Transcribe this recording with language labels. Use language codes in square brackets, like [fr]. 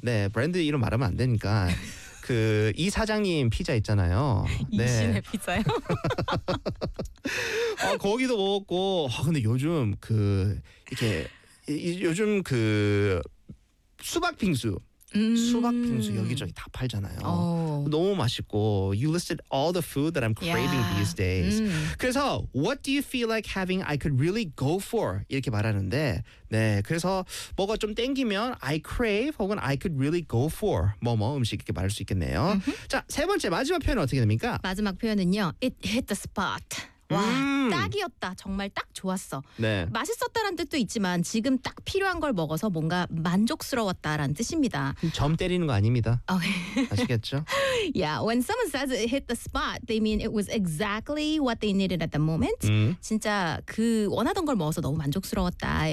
[ko] 네 브랜드 이름 말하면 안 되니까 그 이 사장님 피자 있잖아요. 네. 이신의 피자요? 아 거기도 먹었고 아 근데 요즘 그 이렇게 요즘 그 수박빙수. 수박빙수 여기저기 다 팔잖아요. 오. 너무 맛있고 [en] You listed all the food that I'm craving these days. [ko] 그래서 [en] What do you feel like having I could really go for? [ko] 이렇게 말하는데 네 그래서 뭐가 좀 땡기면 I crave 혹은 [en] I could really go for [ko] 뭐뭐 음식 이렇게 말할 수 있겠네요. 자, 세 번째 마지막 표현은 어떻게 됩니까? 마지막 표현은요 [en] It hit the spot. [ko] 와 딱이었다 정말 딱 좋았어 네. 맛있었다라는 뜻도 있지만 지금 딱 필요한 걸 먹어서 뭔가 만족스러웠다라는 뜻입니다 점 때리는 거 아닙니다 okay. 아시겠죠? [en] Yeah, when someone says it hit the spot they mean it was exactly what they needed at the moment [ko] 진짜 그 원하던 걸 먹어서 너무 만족스러웠다 [en] It's